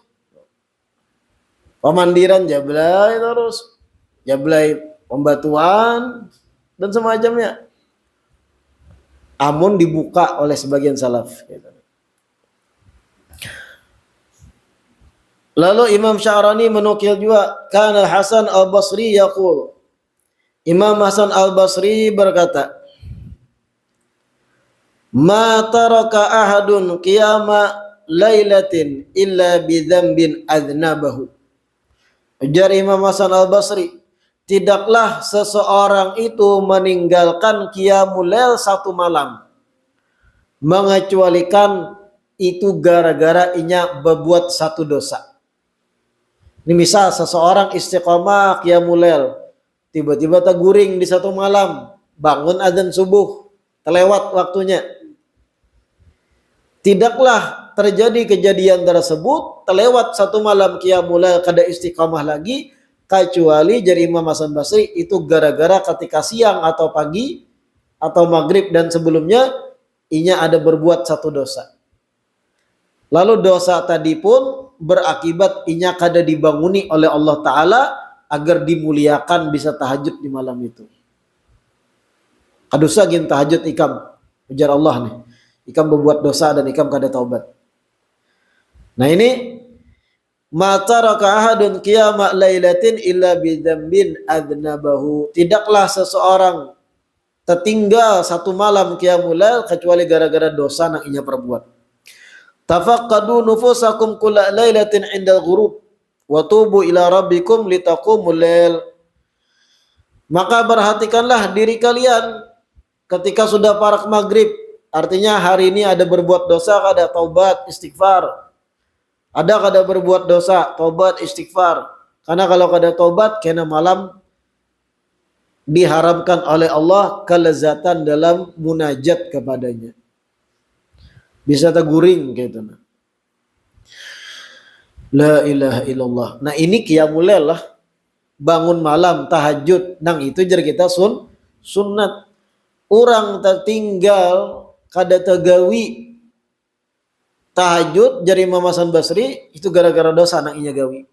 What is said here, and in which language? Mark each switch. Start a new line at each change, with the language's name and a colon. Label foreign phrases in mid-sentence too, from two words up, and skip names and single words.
Banjar: Pemandiran jablay terus. Jablay pembatuan dan semacamnya. Amun dibuka oleh sebagian salaf. Lalu Imam Sya'rani menukil juga,
Arabic: كان حسن البصري يقول.
Indonesian: Imam Hasan Al-Basri berkata,
Arabic: ما ترك أحد قيام ليلة إلا بذنب أذنبه.
Banjar: Ujar Imam Hasan Al-Basri, tidaklah seseorang itu meninggalkan
Arabic: قيام الليل
Banjar: 1 malam mengecualikan itu gara-gara inya berbuat 1 dosa. Ini misal seseorang istiqomah
Arabic: قيام الليل,
Banjar: tiba-tiba terguring di 1 malam, bangun adzan subuh, terlewat waktunya. Tidaklah terjadi kejadian tersebut, terlewat 1 malam
Arabic: قيام الليل
Banjar: kada istiqamah lagi, kecuali dari Imam Hasan Basri itu gara-gara ketika siang atau pagi atau maghrib dan sebelumnya inya ada berbuat 1 dosa. Lalu dosa tadi pun berakibat inya kada dibanguni oleh
Arabic: الله تعالى
Banjar: agar dimuliakan bisa tahajud di malam itu. Kadusa gin tahajud ikam, ujar Allah nih. Ikam berbuat dosa dan ikam kada taubat. Nah ini
Arabic: ما ترك أحد قيام ليلة إلا بذنب أذنبه.
Banjar: Tidaklah seseorang tertinggal satu malam
Arabic: قيام الليل
Banjar: kecuali gara-gara dosa yang inya perbuat.
Arabic: تفقدوا نفوسكم كل ليلة عند الغروب وتوبوا إلى ربكم لتقوموا الليل.
Banjar: Maka perhatikanlah diri kalian ketika sudah parak maghrib.
Indonesian: Artinya hari ini ada berbuat dosa, ada taubat, istighfar.
Banjar: Ada kada berbuat dosa, taubat, istighfar. Karena kalau kada taubat, kena malam diharamkan oleh Allah kelezatan dalam munajat kepadanya. Bisa teguring gitu.
Arabic: لا إله إلا الله.
Banjar: Nah ini
Arabic: قيام الليل
Banjar: lah.
Indonesian: Bangun malam, tahajud.
Banjar: Nang itu jar kita sunnat. Orang tertinggal kada tegawi tahajud jari Imam Hasan Basri itu gara-gara dosa nang inya gawi.